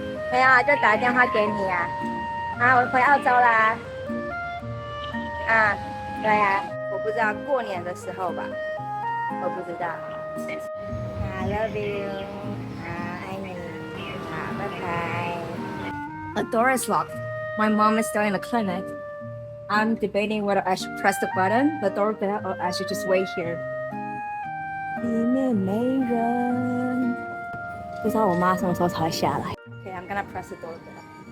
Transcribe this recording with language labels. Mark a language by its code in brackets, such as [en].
[zh] 没有啊，就打电话给你啊。我回澳洲啦。对呀，我不知道过年的时候吧，我不知道。 [en] I love you。 [zh] 爱你。拜拜。 [en] The door is locked. My mom is still in the clinic. I'm debating whether I should press the button, the doorbell, or I should just wait here. [zh] 里面没人，不知道我妈什么时候才会下来。 [en] Okay, I'm gonna press the doorbell.